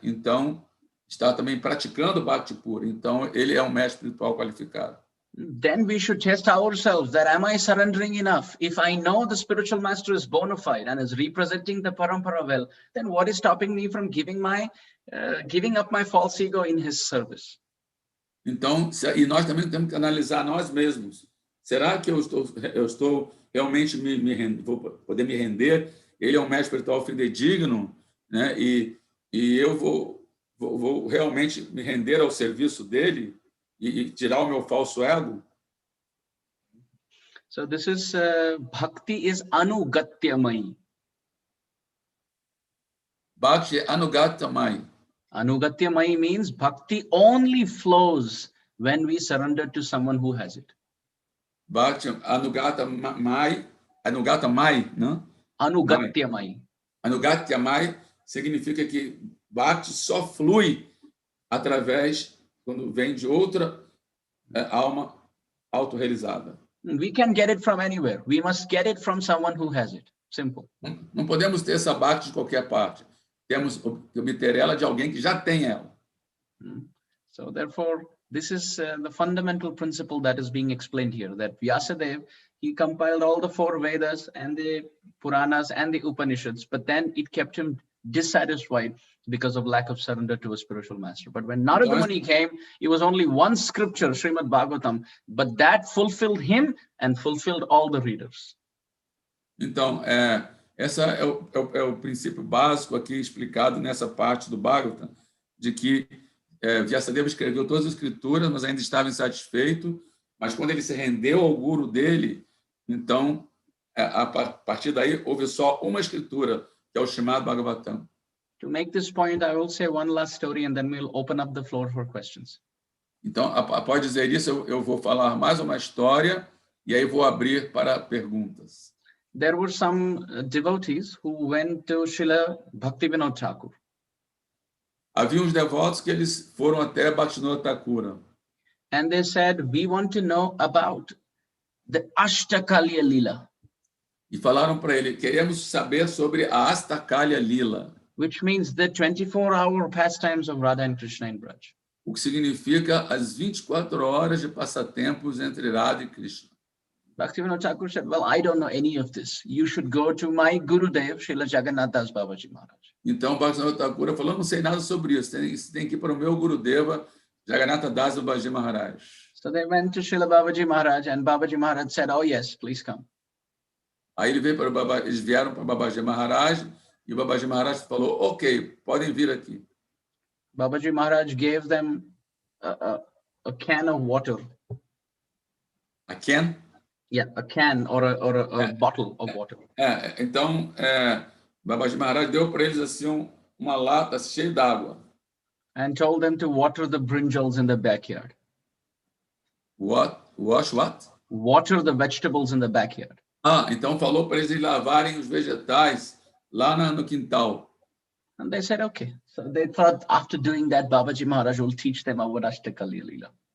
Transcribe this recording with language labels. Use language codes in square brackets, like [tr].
[pt] Então, está também praticando bhakti pura, então ele é um mestre espiritual qualificado. [en] Then we should test ourselves that am I surrendering enough? If I know the spiritual master is bona fide and is representing the parampara well, then what is stopping me from giving up my false ego in his service? [pt] Então, e nós também temos que analisar nós mesmos. Será que eu estou realmente vou poder me render? Ele é um mestre espiritual fidedigno, né? E eu vou realmente me render ao serviço dele? E tirar o meu falso ego. [en] So this is bhakti is anugatyamai. Bhakti anugatyamai. Anugatyamai means bhakti only flows when we surrender to someone who has it. [pt] Bhakti anugatyamai, não? Anugatyamai. Anugatyamai significa que Bhakti só flui através, quando vem de outra alma autorrealizada. [en] We can get it from anywhere. We must get it from someone who has it. Simple. [pt] Não podemos ter essa Bhakti de qualquer parte. Temos que obter ela de alguém que já tem ela. [en] So therefore, this is the fundamental principle that is being explained here, that Vyasadeva, he compiled all the 4 Vedas and the Puranas and the Upanishads, but then it kept him dissatisfied because of lack of surrender to a spiritual master. But when Narada Muni came, it was only one scripture, Srimad Bhagavatam, but that fulfilled him and fulfilled all the readers. [pt] Então, esse é o princípio básico aqui explicado nessa parte do Bhagavatam, de que Vyasadeva escreveu todas as escrituras, mas ainda estava insatisfeito, mas quando ele se rendeu ao guru dele, então, a partir daí, houve só uma escritura, que é o Srimad Bhagavatam. [en] To make this point, I will say one last story and then we'll open up the floor for questions. [pt] Então, após dizer isso, eu vou falar mais uma história e aí vou abrir para perguntas. [en] There were some devotees who went to Srila Bhaktivinoda Thakur. [pt] Havia uns devotos que eles foram até Bhaktivinoda Thakura. [en] And they said, we want to know about the Ashtakalya Lila. [pt] E falaram para ele, queremos saber sobre a Ashtakalya Lila. [en] Which means the 24-hour pastimes of Radha and Krishna in Braj. [pt] O que significa as 24 horas de passatempos entre Radha e Krishna. [en] Bhaktivinoda Thakur said, well, I don't know any of this. You should go to my Gurudev, Srila Jagannath Das Babaji Maharaj. [pt] Então, Bhaktivinoda Thakur falou, não sei nada sobre isso, tem que ir para o meu Gurudeva, Jagannatha Das Babaji Maharaj. [en] So they went to Srila Babaji Maharaj and Babaji Maharaj said, oh yes, please come. Aí eles vieram para Babaji Maharaj e o Babaji Maharaj falou, ok, podem vir aqui. Babaji Maharaj gave them a can of water. A can? Yeah, a can or a bottle of water. [pt] Então, Babaji Maharaj deu para eles assim uma lata cheia d'água. [en] And told them to water the brinjals in the backyard. Wash what? Water the vegetables in the backyard. [pt] Então falou para eles lavarem os vegetais lá no quintal. [en] And they said, okay. So they thought after doing that, Babaji Maharaj will teach them about Ashtakalya Lila.